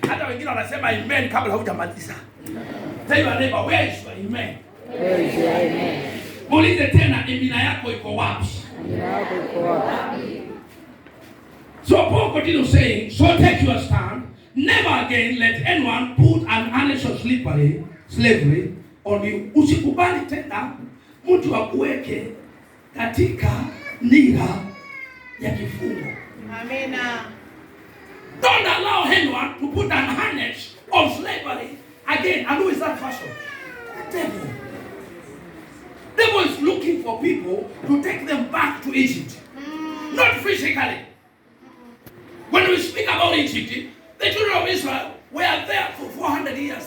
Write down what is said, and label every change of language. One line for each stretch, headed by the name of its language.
Swahili: Hata wengine wanasema amen kabla hujamaliza.
English: Tell your neighbor, where is your amen? Where is your amen?
Swahili: Muulize tena, amina yako iko wapi? Amina yako iko wapi?
English: So Paul continues saying, so take your stand. Never again let anyone put an harness of slavery on you.
Swahili: Usikubali tena mtu akuweke katika nira ya kifungo. Amina.
English: Don't allow anyone to put an harness of slavery again. And who is that person? The devil. The devil is looking for people to take them back to Egypt. Not physically. When we speak about Egypt, the children of Israel were there for 400 years.